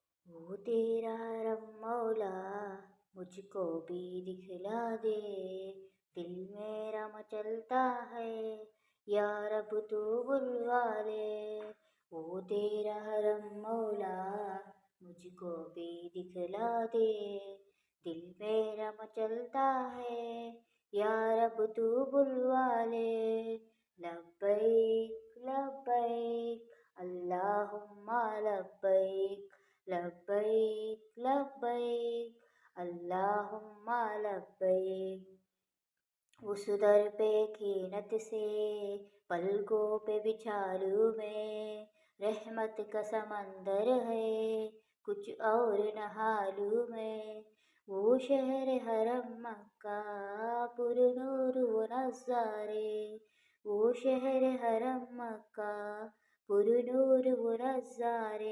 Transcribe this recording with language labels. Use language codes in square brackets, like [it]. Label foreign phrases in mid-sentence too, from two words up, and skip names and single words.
[hi] वो तेरा रब मौला मुझको भी दिखला दे, दिल मेरा मचलता है या रब तू बुलवा ले। वो तेरा रब मौला मुझको भी दिखला दे, दिल मेरा मचलता है या रब तू बुलवा ले। [ar] لبيك لبيك اللهم لبيك، لبيك لبيك اللهم لبيك. [hi] उस दर पे कीनत से पलकों पे बिछा लूं मैं, रहमत का समंदर है कुछ और नहा लूं मैं। वो शहर हरम मक्का पुरनूर वो नज़ारे, वो शहर हरम मक्का पुरनूर वो नज़ारे।